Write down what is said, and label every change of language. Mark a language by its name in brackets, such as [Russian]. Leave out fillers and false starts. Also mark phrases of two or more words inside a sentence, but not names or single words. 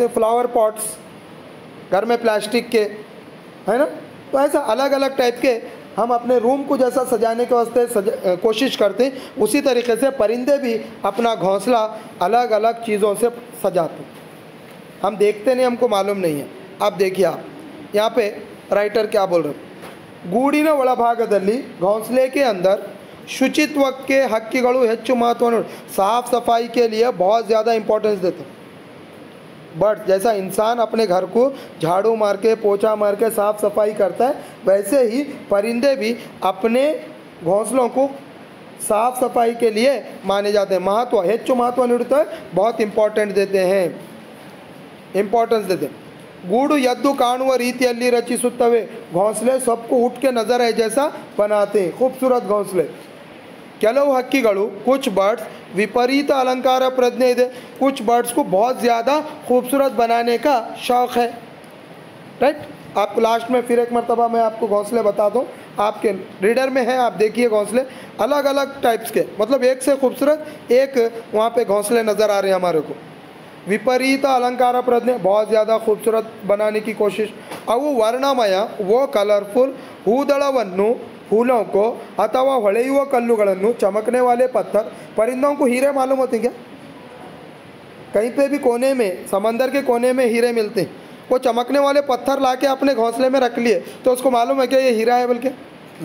[Hindi] हैं [English] flower pots [Hindi] घर में प्लास्टिक के है ना तो ऐसा अलग अलग टाइप के हम अपने रूम को जैसा सजाने के वास्ते कोशिश करते हैं उसी तरीके से परिंदे भी अपना घोंसला अलग अलग चीज़ों से सजाते हम देखते नहीं हमको मालूम नहीं है अब देखिए आप यहाँ पे राइटर क्या बोल रहे [Kannada] ಗೂಡಿನ ಒಳಭಾಗದಲ್ಲಿ [Hindi] घोंसले के अंदर [Kannada] ಶುಚಿತ್ವಕ್ಕೆ ಹಕ್ಕಿಗಳು ಹೆಚ್ಚು ಮಹತ್ವವನ್ನು [Hindi] साफ सफाई के लिए बहुत ज़्यादा इंपॉर्टेंस देते हैं बट जैसा इंसान अपने घर को झाड़ू मार के पोछा मार के साफ़ सफाई करता है वैसे ही परिंदे भी अपने घोंसलों को साफ़ सफाई के लिए माने जाते हैं महत्व [Kannada] ಹೆಚ್ಚು ಮಹತ್ವ ನೀಡುತ್ತಾರೆ [Hindi] बहुत इंपॉर्टेंट देते हैं इंपॉर्टेंस देते हैं [Kannada] ಗೂಡು ಎದ್ದು ಕಾಣುವ ರೀತಿಯಲ್ಲಿ ರಚಿಸುತ್ತವೆ [Hindi] घोंसले सबको उठ के नज़र है जैसा बनाते हैं खूबसूरत घोंसले [Kannada] ಕೆಲವು ಹಕ್ಕಿಗಳು [Hindi] कुछ बर्ड्स [Kannada] ವಿಪರೀತ ಅಲಂಕಾರ ಪ್ರಜ್ಞೆ ಇದೆ [Hindi] कुछ बर्ड्स को बहुत ज़्यादा खूबसूरत बनाने का शौक़ है राइट आपको लास्ट में फिर एक मरतबा मैं आपको घोंसले बता दूं आपके रीडर में है आप देखिए घोंसले अलग अलग टाइप्स के मतलब एक से खूबसूरत एक वहाँ पे घोंसले नज़र आ रहे हैं हमारे को [Kannada] ವಿಪರೀತ ಅಲಂಕಾರ ಪ್ರಜ್ಞೆ [Hindi] बहुत ज़्यादा खूबसूरत बनाने की कोशिश [Kannada] ಅವು ವರ್ಣಮಯ [Hindi] वो कलरफुल ಹೂದಳವನ್ನು फूलों को अथवा [Kannada] ಹೊಳೆಯುವ ಕಲ್ಲುಗಳನ್ನು [Hindi] चमकने वाले पत्थर परिंदों को हीरे मालूम होते क्या कहीं पे भी कोने में समंदर के कोने में हीरे मिलते हैं वो चमकने वाले पत्थर लाके अपने घोंसले में रख लिए, तो उसको मालूम है क्या ये हीरा है बोल के? नहीं।